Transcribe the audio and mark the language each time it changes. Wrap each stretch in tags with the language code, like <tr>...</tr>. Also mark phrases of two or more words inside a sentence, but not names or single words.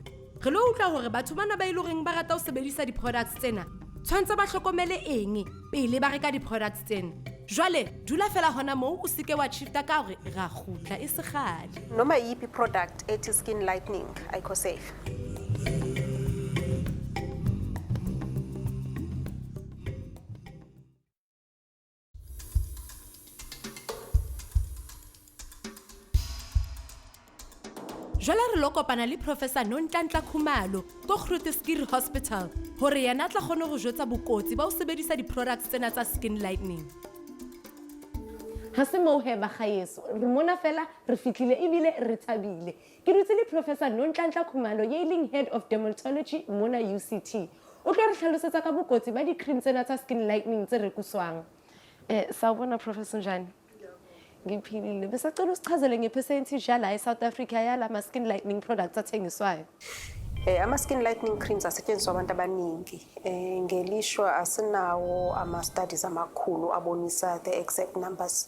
<st>Re lo utlwa hore batho bana ba ile reng ba rata ho sebedisa di-products tsena tshwantse ba hlokomele eng pele ba reka di-products tsena. Jwale dula fela hona moo o seke wa shifta ka hore ra kgutla e se kgale.</st> <zu>Noma yipi product ethi</zu> <en>skin lightening</en> <zu>ayikho safe.</zu> <st>Jwale re lo kopana le Professor Nonhlanhla Khumalo ko Groote Hospital hore yena tla kgone go jwetsa bokotsi ba ho sebedisa di-products tsena tsa</st> <en>skin lightening.</en> <st>Ha se moo he bagaeso re mona fela re fihlile ebile re thabile ke dutse le Professor Nonhlanhla Khumalo ye leng</st> <en>Head of Dermatology</en> <st>mona UCT o tlo re hlalosetsa ka bokotsi ba di-cream tsena tsa</st> <en>skin lightening</en> <st>tse rekuswang.</st> <zu>Sawubona Professor Njani? Ngiphilile besacela usichazele ngepercentage la eSouth Africa yala ma</zu> <en>skin lightening products</en> <zu>athengiswayo. Ama</zu> <en>skin lightening creams</en> <zu>asetshenziswa abantu abaningi. Ngelishwa asinawo ama studies amakhulu abonisa</zu> <en>the exact numbers.</en>